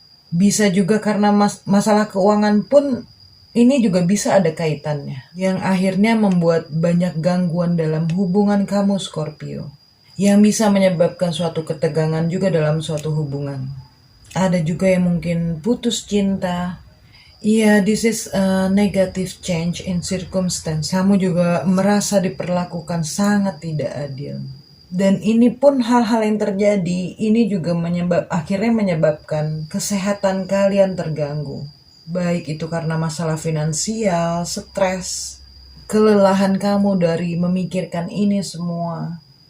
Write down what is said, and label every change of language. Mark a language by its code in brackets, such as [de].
[id] Bisa juga karena masalah keuangan pun ini juga bisa ada kaitannya. Yang akhirnya membuat banyak gangguan dalam hubungan kamu Scorpio. Yang bisa menyebabkan suatu ketegangan juga dalam suatu hubungan. Ada juga yang mungkin putus cinta. [en] Iya, this is a negative change in circumstance. [id] Kamu juga merasa diperlakukan sangat tidak adil. Dan ini pun hal-hal yang terjadi, ini juga akhirnya menyebabkan kesehatan kalian terganggu. Baik itu karena masalah finansial, stres, kelelahan kamu dari memikirkan ini semua.